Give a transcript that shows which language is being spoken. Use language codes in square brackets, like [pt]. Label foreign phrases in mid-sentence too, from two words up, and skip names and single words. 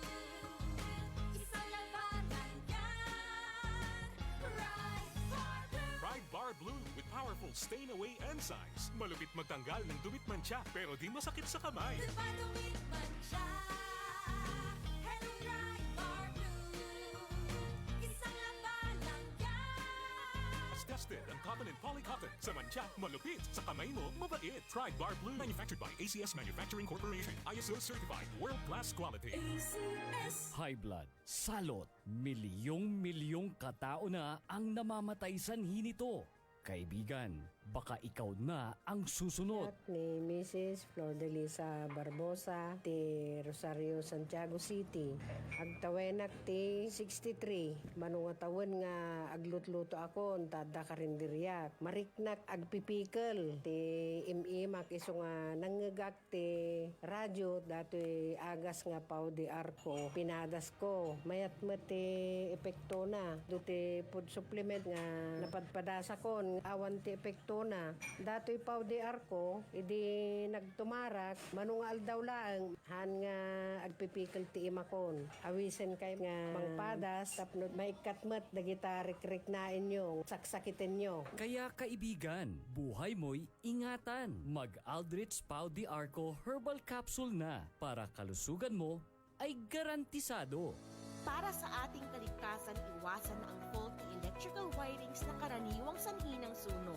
[tl] Isang labanan yan. Ride Bar Blue. [en] Ride Bar Blue with powerful stain-away enzymes. [tl] Malupit magtanggal ng dumit mancha pero di masakit sa kamay. Ikot pa lumipat siya. Hello, Ride Bar Blue. Isang labanan yan. [en] As tested ang cotton and polycotton. [tl] Sa mancha, malupit. Sa kamay mo, mabait. Ride Bar Blue. [en] Manufactured by ACS Manufacturing Corporation. ISO certified world-class quality. ACS. High blood, [tl] salot, milyong-milyong katao na ang namamatay sanhi nito. Kaibigan, baka ikaw na ang susunod. [ilo] Ni Mrs. Flor de Lisa Barbosa, ti Rosario, Santiago City. Agtawenak ti 63. Manungatawon nga aglutluto ako, tada karinderyak. Mariknak agpipikal. Ti imimak iso nga nangagak ti radyo, dato'y agas nga pao di arko. Pinadas ko. Mayat mo ti epekto na. Duti food supplement nga napadpadasa ko. Awan ti epekto na. Dato'y pao di arko, idi nagtumarak, manungal daw lang, han nga agpipikal ti imakon. Awisen kay nga mangpadas, tapno maikatmat, dagita rik-rik na inyo, saksakitin nyo. [tl] Kaya kaibigan, buhay mo'y ingatan. Mag-Aldrich Pau di Arco Herbal Capsule na para kalusugan mo ay garantisado. Para sa ating kaligtasan, iwasan na ang [en] faulty electrical wirings [tl] na karaniwang sanhi ng sunog.